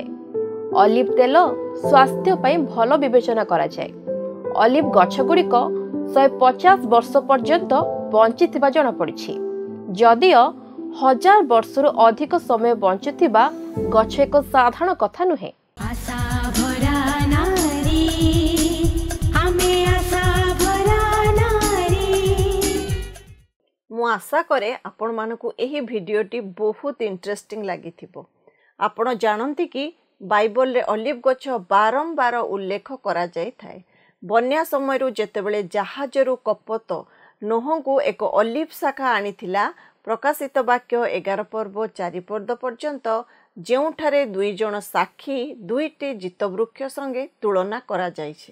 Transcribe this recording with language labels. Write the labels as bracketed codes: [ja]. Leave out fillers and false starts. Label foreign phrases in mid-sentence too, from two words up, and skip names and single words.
[or] ଅଲିଭ୍ ତେଲ ସ୍ୱାସ୍ଥ୍ୟ ପାଇଁ ଭଲ ବିବେଚନା କରାଯାଏ। ଅଲିଭ୍ ଗଛଗୁଡ଼ିକ 150 ବର୍ଷ ପର୍ଯ୍ୟନ୍ତ ବଞ୍ଚିଥିବା ଜଣାପଡ଼ିଛି। ଯଦିଓ 1000 ବର୍ଷରୁ ଅଧିକ ସମୟ ବଞ୍ଚୁଥିବା ଗଛ ଏକ ସାଧାରଣ କଥା ନୁହେଁ। ଆଶା ଭରା ନାରୀ, ଆମେ ଆଶା ଭରା ନାରୀ। ମୁଁ ଆଶା କରେ ଆପଣମାନଙ୍କୁ ଏହି ଭିଡ଼ିଓଟି ବହୁତ ଇଣ୍ଟରେଷ୍ଟିଂ ଲାଗିଥିବ। ଆପଣ ଜାଣନ୍ତି କି ବାଇବଲରେ ଅଲିଭ୍ ଗଛ ବାରମ୍ବାର ଉଲ୍ଲେଖ କରାଯାଇଥାଏ। ବନ୍ୟା ସମୟରୁ ଯେତେବେଳେ ଜାହାଜରୁ କପୋତ ନୋହଙ୍କୁ ଏକ ଅଲିଭ୍ ଶାଖା ଆଣିଥିଲା, ପ୍ରକାଶିତ ବାକ୍ୟ 11 ପର୍ବ 4 ପଦ ପର୍ଯ୍ୟନ୍ତ, ଯେଉଁଠାରେ 2 ଜଣ ସାକ୍ଷୀ 2ଟି ଜିତବୃକ୍ଷ ସଙ୍ଗେ ତୁଳନା କରାଯାଇଛି।